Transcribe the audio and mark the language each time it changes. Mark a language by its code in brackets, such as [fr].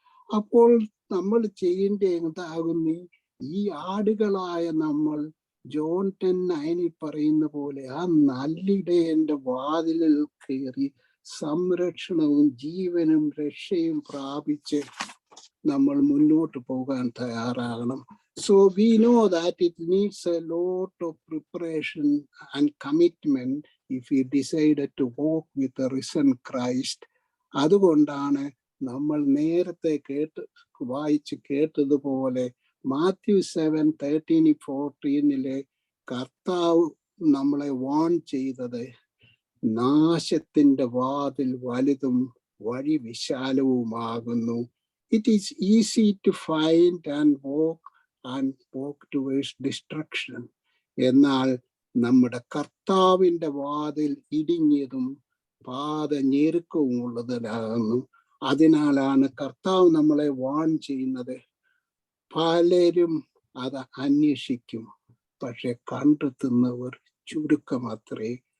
[ml] അപ്പോൾ നമ്മൾ ചെയ്യേണ്ട എന്താകുന്നു? ഈ ആടുകളായ നമ്മൾ ജോൺ 10:9 പറയുന്ന പോലെ ആ നല്ലിടയന്റെ വാതിലിൽ കയറി സംരക്ഷണവും ജീവനും രക്ഷയും പ്രാപിച്ച് നമ്മൾ മുന്നോട്ട് പോകാൻ തയ്യാറാകണം. [en] So we know that it needs a lot of preparation and commitment if we decided to walk with the risen Christ. [ml] അതുകൊണ്ടാണ് നമ്മൾ നേരത്തെ വായിച്ച് കേട്ടതുപോലെ മാത്യു 7:13-14 കർത്താവ് നമ്മളെ വാൺ ചെയ്തത് നാശത്തിന്റെ വാതിൽ വലുതും വഴി വിശാലവുമാകുന്നു. [en] It is easy to find and walk towards destruction. [ml] എന്നാൽ നമ്മുടെ കർത്താവിന്റെ വാതിൽ ഇടിഞ്ഞതും പാത ഞെരുക്കവും ഉള്ളതിലാകുന്നു. അതിനാലാണ് കർത്താവ് നമ്മളെ വാൺ ചെയ്യുന്നത്. പലരും അത് അന്വേഷിക്കും, പക്ഷെ കണ്ടെത്തുന്നവർ ചുരുക്കമത്രേ.